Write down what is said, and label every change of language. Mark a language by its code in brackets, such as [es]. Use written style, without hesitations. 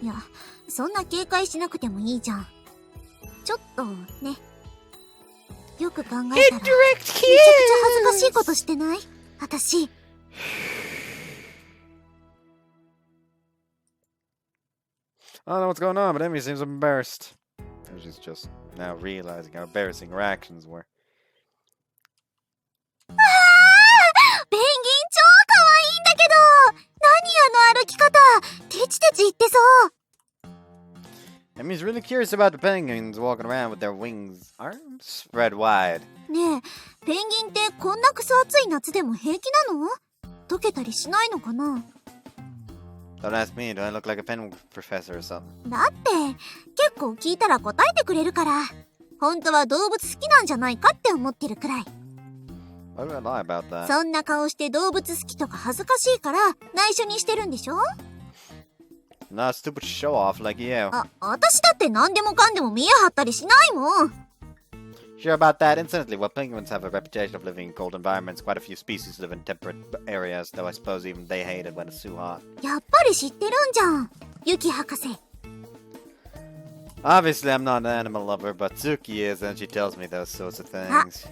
[ja] いや、そんな警戒しなくてもいいじゃん。ちょっとね。よく考えたら、めちゃくちゃ恥ずかしいことしてない？私。 [en] I don't know what's going on, but Emmy seems embarrassed. She's just now realizing how embarrassing her actions were. [ja] ペンギン超可愛いんだけど、何あの歩き方、テチテチ言ってそう。 [en] Emmy's really curious about the penguins walking around with their wings, arms spread wide. [ja] ねえ、ペンギンってこんなクソ暑い夏でも平気なの？溶けたりしないのかな？ [en] Don't ask me, do I look like a penguin professor or something? [ja] だって結構聞いたら答えてくれるから、本当は動物好きなんじゃないかって思ってるくらい。 [en] Why would I lie about that? [ja] そんな顔して動物好きとか恥ずかしいから内緒にしてるんでしょ？ [en] Not a stupid show off like you. [ja] 私だって何でもかんでも見え張ったりしないもん。 [en] Sure about that. Incidentally, while penguins have a reputation of living in cold environments, quite a few species live in temperate areas, though I suppose even they hate it when it's too hot. [ja] やっぱり知ってるんじゃん、ユキ博士。 [en] Obviously, I'm not an animal lover, but Tsuki is, and she tells me those sorts of things.